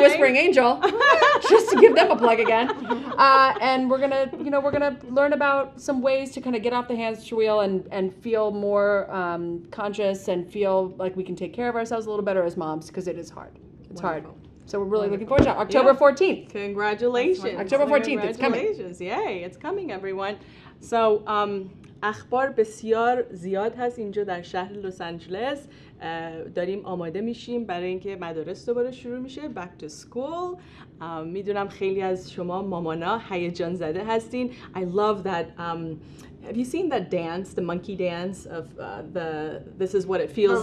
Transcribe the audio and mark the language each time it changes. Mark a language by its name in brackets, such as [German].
[English] Whispering Angel, just to give them a plug again. And we're gonna learn about some ways to kind of get off the hamster wheel and feel more conscious and feel like we can take care of ourselves a little better as moms, because it is hard. It's hard. So we're really looking forward to it. October 14th. Congratulations. October 14th, it's coming. Congratulations. Yay, it's coming, everyone. [Persian] So, اخبار بسیار زیاد هست اینجا در شهر لس آنجلس. داریم آماده میشیم برای اینکه مدارس دوباره شروع میشه. [English] Back to school. [Persian] میدونم خیلی از شما مامانا هیجان زده هستین. [English] I love that. Have you seen that dance, the monkey dance of this is what it feels